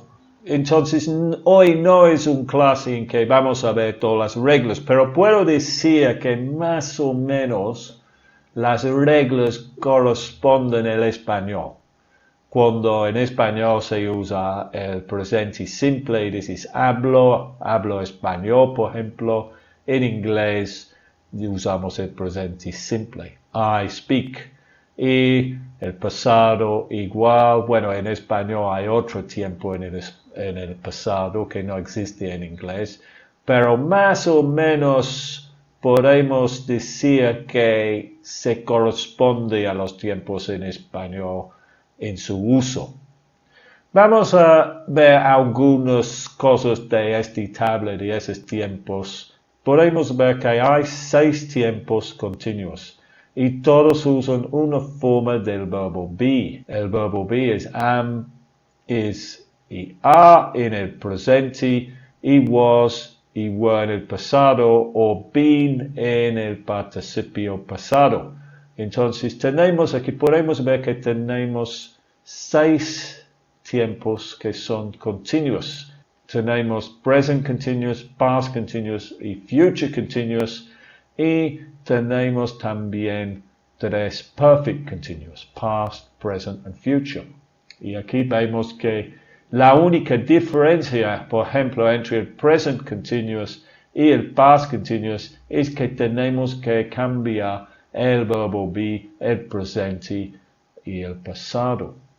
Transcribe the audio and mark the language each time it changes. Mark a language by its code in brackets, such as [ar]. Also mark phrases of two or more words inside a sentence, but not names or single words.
[es] Entonces, hoy no es un clase en que vamos a ver todas las reglas, pero puedo decir que más o menos las reglas corresponden al español. Cuando en español se usa el presente simple y dices hablo español, por ejemplo, en inglés usamos el presente simple. [en] I speak. [es] Y el pasado igual, bueno, en español hay otro tiempo en el pasado que no existe en inglés, pero más o menos podemos decir que se corresponde a los tiempos en español en su uso. Vamos a ver algunas cosas de esta tabla de esos tiempos. Podemos ver que hay 6 tiempos continuos y todos usan una forma del verbo be. El verbo be es [en] am, is [es] y are en el presente, y was y were en el pasado, o been en el participio pasado. Entonces aquí podemos ver que tenemos 6 tiempos que son continuos. Tenemos [en] present continuous, past continuous [es] y [en] future continuous, [es] y tenemos también 3 [en] perfect continuous, past, present and future. [es] Y aquí vemos que la única diferencia, por ejemplo, entre el [en] present continuous [es] y el [en] past continuous [es] es que tenemos que cambiar el verbo be, el presente y el pasado.